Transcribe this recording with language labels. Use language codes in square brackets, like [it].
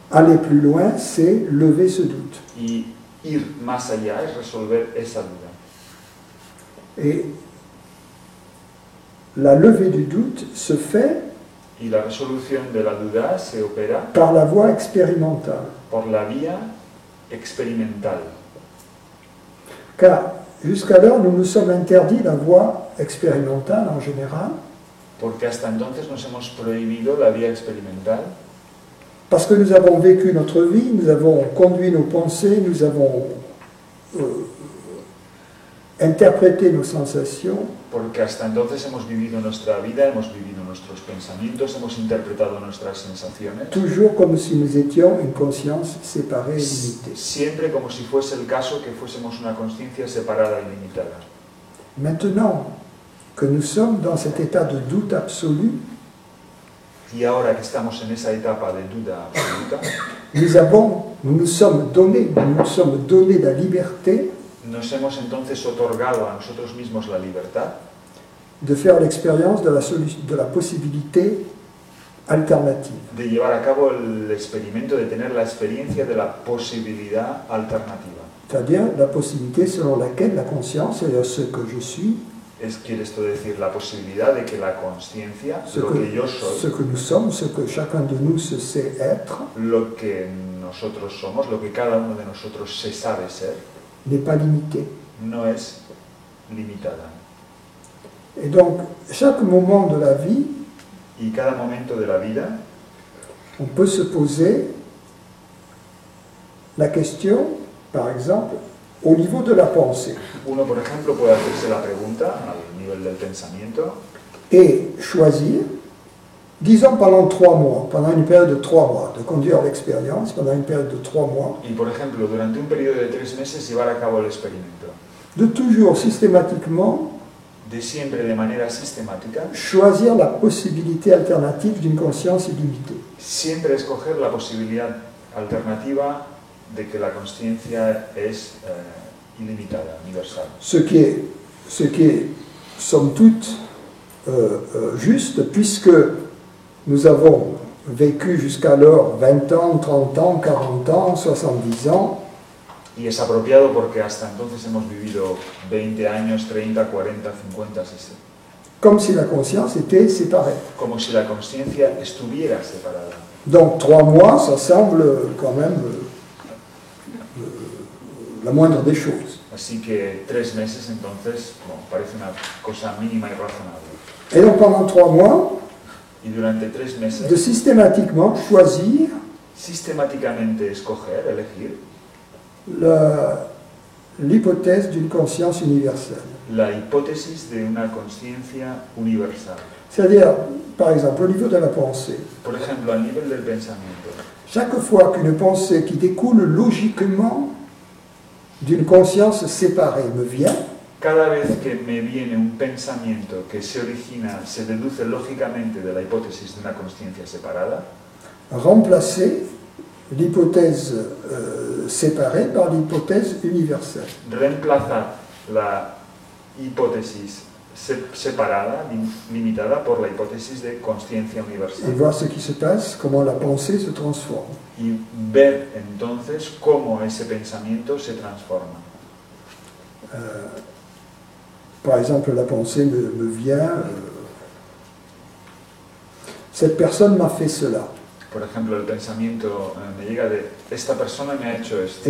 [fr] Aller plus loin, c'est lever ce doute. [es] Y ir más allá es resolver esa duda. [fr] Et la levée du doute se fait [es] Y la resolución de la duda se opera [fr] par la voie expérimentale. [es] por la vía experimental. [fr] Car jusqu'alors, nous nous sommes interdits la voie expérimentale en général, [es] Porque hasta entonces nos hemos prohibido la vía experimental [fr] parce que nous avons vécu notre vie, nous avons conduit nos pensées, nous avons interprété nos sensations, [es] porque hasta entonces hemos vivido nuestra vida, hemos vivido nuestros pensamientos, hemos interpretado nuestras sensaciones, [fr] toujours comme si nous étions une conscience séparée et limitée. [es] siempre como si fuese el caso que fuésemos una conciencia separada y limitada. [fr] Maintenant que nous sommes dans cet état de doute absolu, [es] Y ahora que estamos en esa etapa de duda absoluta, [fr] nous nous sommes donné la liberté [es] nos hemos entonces otorgado a nosotros mismos la libertad [fr] de faire l'expérience de la possibilité alternative. [es] de llevar a cabo el experimento, de tener la experiencia de la posibilidad alternativa. [fr] C'est-à-dire la possibilité selon laquelle la conscience, c'est-à-dire ce que je suis, [es] Quiere esto decir la posibilidad de que la conciencia, [fr] ce [es] lo [fr] que, [es] que yo [fr] ce [es] soy, [fr] que nous sommes, ce que chacun de nous se sait être, [es] lo que nosotros somos, lo que cada uno de nosotros se sabe ser, [fr] n'est pas limité. [es] no es limitada. [fr] Et donc, chaque moment de la vie, [es] Y cada momento de la vida [fr] on peut se poser la question, par exemple, au niveau de la pensée, [es] uno, por ejemplo, puede hacerse la pregunta al nivel del pensamiento [fr] et choisir, disons pendant 3 mois, pendant une période de 3 mois, de conduire l'expérience pendant une période de 3 mois, [es] y, por ejemplo, durante un periodo de 3 meses llevar a cabo el experimento. [fr] de toujours systématiquement [es] De siempre, de manera sistemática, [fr] choisir la possibilité alternative d'une conscience illimitée. [es] siempre escoger la posibilidad alternativa de que la conciencia es ilimitada, universal. [fr] Ce qui est somme toute, juste, puisque nous avons vécu jusqu'alors 20 ans, 30 ans, 40 ans, 70 ans, [es] Y es apropiado porque hasta entonces hemos vivido 20 años, 30, 40, 50, 60. [fr] comme si la conscience était séparée. [es] Como si la conciencia estuviera separada. [fr] Donc 3 mois, ça semble quand même la moindre des choses. [es] Así que 3 meses entonces, bueno, parece una cosa mínima y razonable. [fr] Et donc pendant 3 mois, [es] Y durante 3 meses, [fr] de systématiquement choisir [es] sistemáticamente escoger, elegir [fr] l'hypothèse d'une conscience universelle. [es] la hipótesis de una conciencia universal. [fr] C'est-à-dire, par exemple, au niveau de la pensée, [es] Por ejemplo, al nivel del pensamiento. [fr] chaque fois qu'une pensée qui découle logiquement d'une conscience séparée me vient, [es] cada vez que me viene un pensamiento que se origina, se deduce lógicamente de la hipótesis de una conciencia separada, [fr] remplacer l'hypothèse séparée par l'hypothèse universelle. [es] reemplaza la hipótesis separada, limitada por la hipótesis de conciencia [fr] Et [es] universal. [fr] voir ce qui se passe, comment la pensée se transforme. [es] Y ver entonces cómo ese pensamiento se transforma. [fr] Par exemple, la pensée me vient, cette personne m'a fait cela. [es] Por ejemplo, el pensamiento me llega de, esta persona me ha hecho esto.